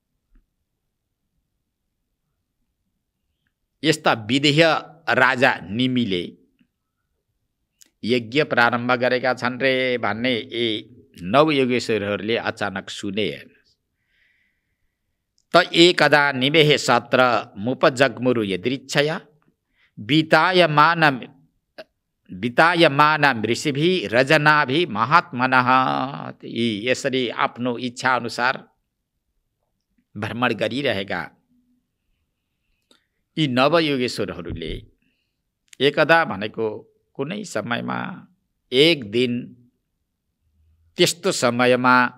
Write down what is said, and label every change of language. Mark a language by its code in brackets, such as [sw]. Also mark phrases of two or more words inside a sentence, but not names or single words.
[ne] यस्ता विदेह राजा निमीले यज्ञ प्रारम्भ गरेका छन् रे भन्ने यी नवयोगेश्वरहरूले अचानक सुने। [sa] त एकदा निवेह सत्र मुपजग्मुरु यदृच्छया वितायमान ऋषिभि रजनाभि महात्मनः। [ne] यसरी आफ्नो इच्छा अनुसार भ्रमण गरिरहेका यी नवयोगेश्वरहरूले एकदा भनेको कुनै समयमा, एक दिन त्यस्तो समयमा